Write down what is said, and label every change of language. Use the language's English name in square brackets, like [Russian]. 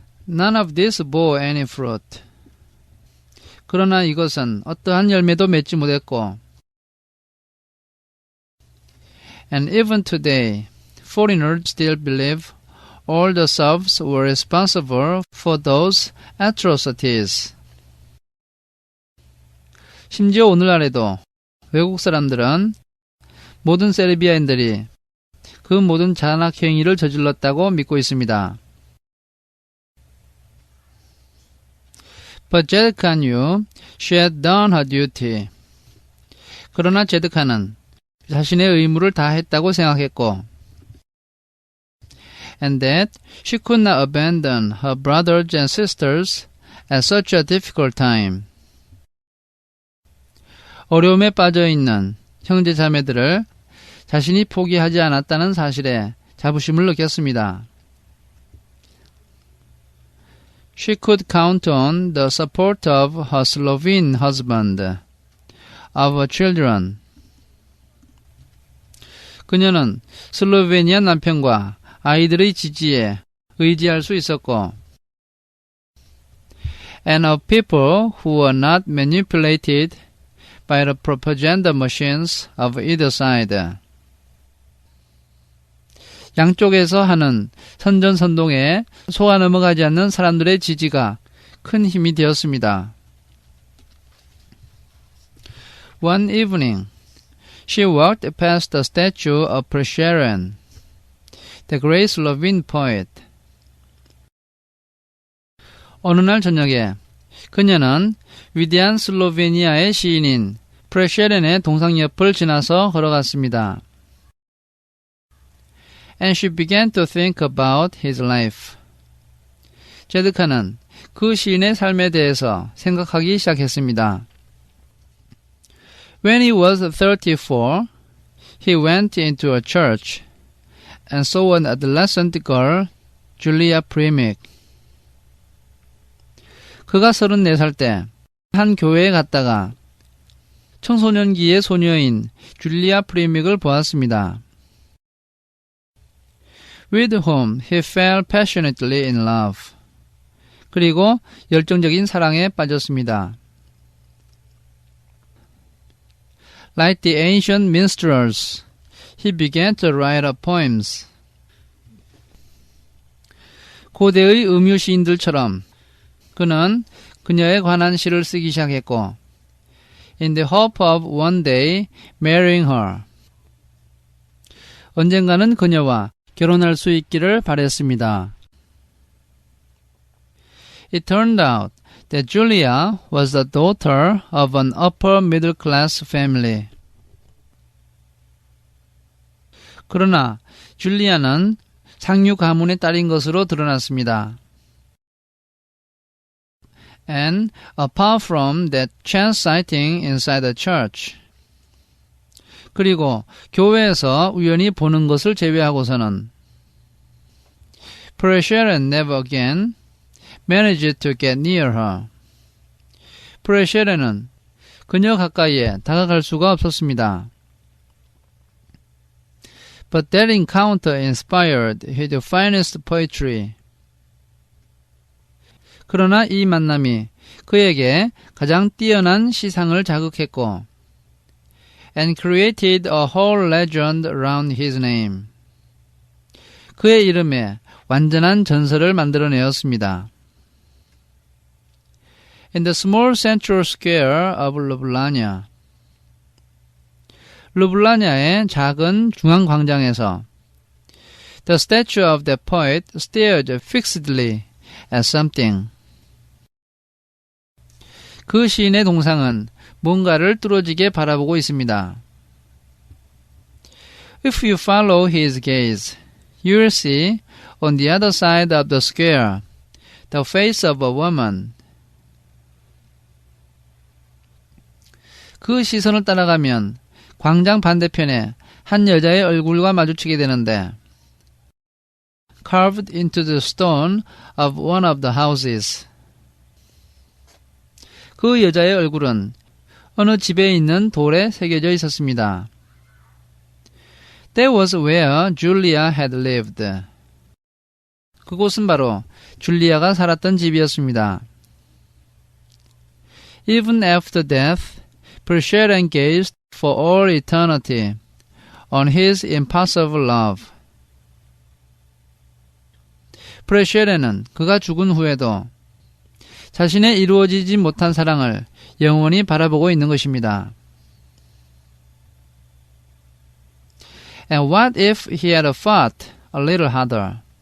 [English] None of this bore any fruit. [Korean] 그러나 이것은 어떠한 열매도 맺지 못했고 [English] And even today, foreigners still believe all the Serbs were responsible for those atrocities. [Korean] 심지어 오늘날에도 외국 사람들은 모든 세르비아인들이 그 모든 잔악 행위를 저질렀다고 믿고 있습니다. [English] But Zedekah knew she had done her duty. [Korean] 그러나 제드카는 자신의 의무를 다했다고 생각했고 [English] and that she could not abandon her brothers and sisters at such a difficult time. [Korean] 어려움에 빠져있는 형제 자매들을 자신이 포기하지 않았다는 사실에 자부심을 느꼈습니다. [English] She could count on the support of her Slovene husband, of her children. [Korean] 그녀는 슬로베니아 남편과 아이들의 지지에 의지할 수 있었고 [English] and of people who were not manipulated by the propaganda machines of either side. [Korean] 양쪽에서 하는 선전선동에 속아 넘어가지 않는 사람들의 지지가 큰 힘이 되었습니다. [English] One evening, she walked past the statue of Preshyren, the great Slovene poet. [Korean] 어느 날 저녁에 그녀는 위대한 슬로베니아의 시인인 프레쉐렌의 동상 옆을 지나서 걸어갔습니다. [English] And she began to think about his life. [Korean] 제드카는 그 시인의 삶에 대해서 생각하기 시작했습니다. [English] When he was 34, he went into a church and saw an adolescent girl, Julia Primick. [Korean] 그가 34살 때 한 교회에 갔다가 청소년기의 소녀인 줄리아 프리믹을 보았습니다. [English] With whom he fell passionately in love. [Korean] 그리고 열정적인 사랑에 빠졌습니다. [English] Like the ancient minstrels, he began to write up poems. [Korean] 고대의 음유 시인들처럼 그는 그녀에 관한 시를 쓰기 시작했고 [English] In the hope of one day marrying her. [Korean] 언젠가는 그녀와 결혼할 수 있기를 바랬습니다. [English] It turned out that Julia was the daughter of an upper middle class family. [Korean] 그러나 줄리아는 상류 가문의 딸인 것으로 드러났습니다. [English] And apart from that chance sighting inside the church. [Korean] 그리고 교회에서 우연히 보는 것을 제외하고서는 [English] Preshyren never again managed to get near her. [Korean] 프레쉐렌은 그녀 가까이에 다가갈 수가 없었습니다. [English] But that encounter inspired his finest poetry. [Korean] 그러나 이 만남이 그에게 가장 뛰어난 시상을 자극했고 [English] and created a whole legend around his name. [Korean] 그의 이름에 완전한 전설을 만들어내었습니다. [English] In the small central square of Ljubljana. [Korean] 르블라냐의 작은 중앙 광장에서 [English] The statue of the poet stared fixedly at something. [Korean] 그 시인의 동상은 뭔가를 뚫어지게 바라보고 있습니다. [English] If you follow his gaze, you will see on the other side of the square the face of a woman. [Korean] 그 시선을 따라가면 광장 반대편에 한 여자의 얼굴과 마주치게 되는데 [English] carved into the stone of one of the houses. [Korean] 그 여자의 얼굴은 어느 집에 있는 돌에 새겨져 있었습니다. [English] That was where Julia had lived. [Korean] 그곳은 바로 줄리아가 살았던 집이었습니다. [English] Even after death, Prashadin gazed for all eternity on his impassive love. [Korean] 프레쉐렌은 그가 죽은 후에도 자신의 이루어지지 못한 사랑을 영원히 바라보고 있는 것입니다. [English] And what if he had fought a little harder?